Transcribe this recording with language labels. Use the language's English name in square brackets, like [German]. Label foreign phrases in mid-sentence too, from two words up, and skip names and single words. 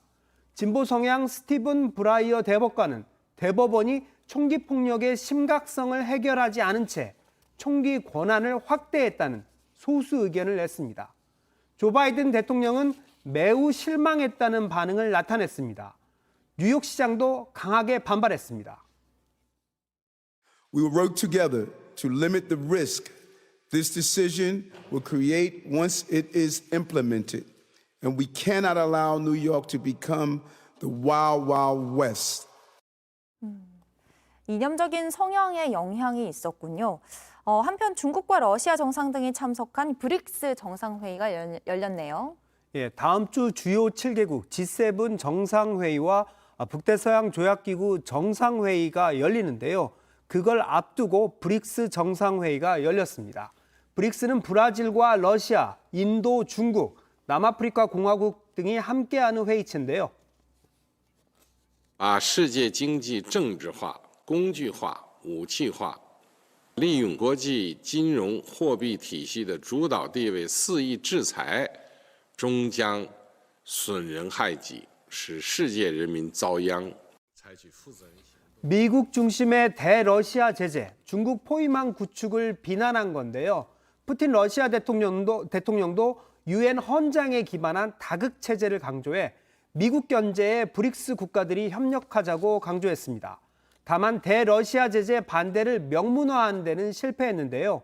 [Korean] 진보 성향 스티븐 브라이어 대법관은 대법원이 총기 폭력의 심각성을 해결하지 않은 채 총기 권한을 확대했다는 소수 의견을 냈습니다. 조 바이든 대통령은 매우 실망했다는 반응을 나타냈습니다. 뉴욕시장도 강하게 반발했습니다. [English] We will work together to limit the risk this decision will create once it is implemented. And we cannot allow New York to become the Wild Wild West. [Korean] 이념적인 성향의 영향이 있었군요. 한편 중국과 러시아 정상 등이 참석한 브릭스 정상회의가 열렸네요. 다음 주 주요 7개국 G7 정상회의와 북대서양 조약기구 정상회의가 열리는데요. 그걸 앞두고 브릭스 정상회의가 열렸습니다. 브릭스는 브라질과 러시아, 인도, 중국, 남아프리카 공화국 등이 함께하는 회의체인데요. [Chinese] 世界经济政治化、工具化、武器化，利用国际金融货币体系的主导地位肆意制裁，终将损人害己，使世界人民遭殃。采取负责任行动。 [Korean] 미국 중심의 대러시아 제재, 중국 포위망 구축을 비난한 건데요. 푸틴 러시아 대통령도 유엔 헌장에 기반한 다극 체제를 강조해 미국 견제에 브릭스 국가들이 협력하자고 강조했습니다. 다만 대러시아 제재 반대를 명문화하는 데는 실패했는데요.